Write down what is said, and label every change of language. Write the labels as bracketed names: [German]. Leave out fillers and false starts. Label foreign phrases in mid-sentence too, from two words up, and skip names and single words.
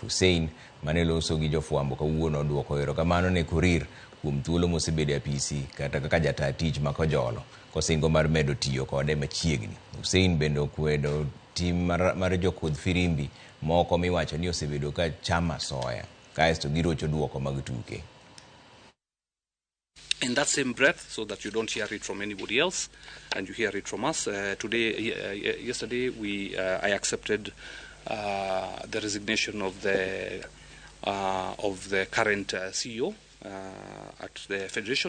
[Luo (Kenya and Tanzania)] Hussein mane loso gi jofwambo kawuono oduoko erokamano ne Korir kuom thuolo mosebedo e apisi kata kaka Jataa tich makojolo kosingo mar medo tiyo kode machiegni. Hussein bende okwedo tim mar jokudh firimbi moko miwacho ni osebedo ka chama soya kaesto girocho duoko mag tuke. [English] In that same breath, so that you don't hear it from anybody else and you hear it from us, yesterday I accepted the resignation of the current CEO at the Federation.